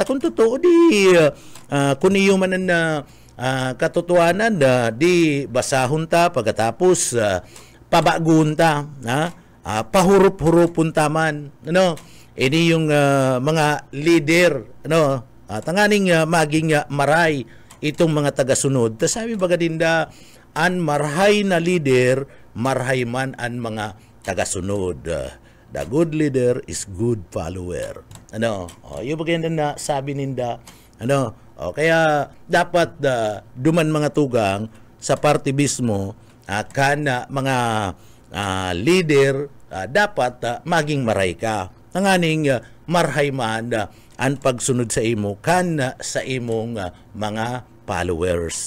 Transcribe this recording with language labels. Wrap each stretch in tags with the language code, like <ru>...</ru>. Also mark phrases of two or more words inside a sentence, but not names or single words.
<bik>Kung totoo, di kung iyo man ang katotohanan, di basahon ta, pagkatapos pabagun ta, pahurup-hurupon taman, ano, ini yung mga leader, ano, tanganing maging maray itong mga tagasunod. Tas sabi baga dinda, an marhay na leader, marhay man an mga tagasunod.</bik> <en>The good leader is good follower.</en> <bik>Ano, yung bagay na sabi ninda, ano, kaya dapat duman mga tugang sa party mismo, kan mga leader, dapat maging maray ka. Nanganing marhay man ang pagsunod sa imo, kan sa imong mga followers.</bik>